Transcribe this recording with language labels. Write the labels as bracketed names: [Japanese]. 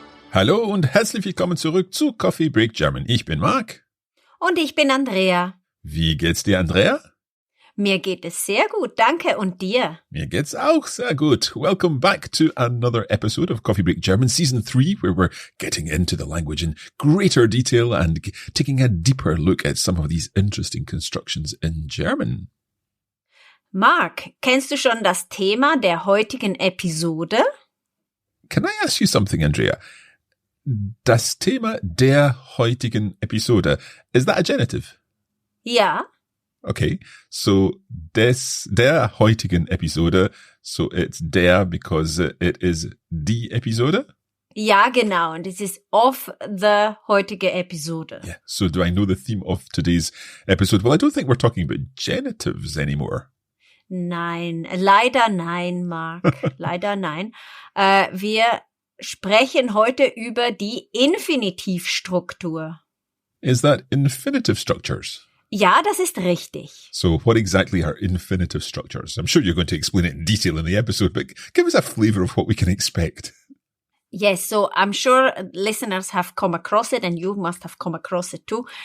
[German] Hallo und herzlich willkommen zurück zu Coffee Break German. Ich bin Marc. Und ich bin Andrea. Wie geht's dir, Andrea? Mir geht es sehr gut, danke. Und dir? Mir geht's auch sehr gut. [English] Welcome back to another episode of Coffee Break German, Season 3, where we're getting into the language in greater detail and taking a deeper look at some of these interesting constructions in German. [German] Marc, kennst du schon das Thema der heutigen Episode? [English] Can I ask you something, Andrea? [German] Das Thema der heutigen Episode, [English] is that a genitive? [German] Ja. [English] Okay, so [German] der heutigen Episode, [English] so it's der because it is [German] die Episode? Ja, genau. Und es ist [English] of the [German] heutige Episode. [English] Yeah, so do I know the theme of today's episode? Well, I don't think we're talking about genitives anymore. [German] Nein, leider nein, Marc. Leider nein. Wir sprechen heute über die Infinitivstruktur. [English] Is that infinitive structures? [German] Ja, das ist richtig. [English] So what exactly are infinitive structures? I'm sure you're going to explain it in detail in the episode, but give us a flavor of what we can expect. Yes, so I'm sure listeners have come across it and you must have come across it too.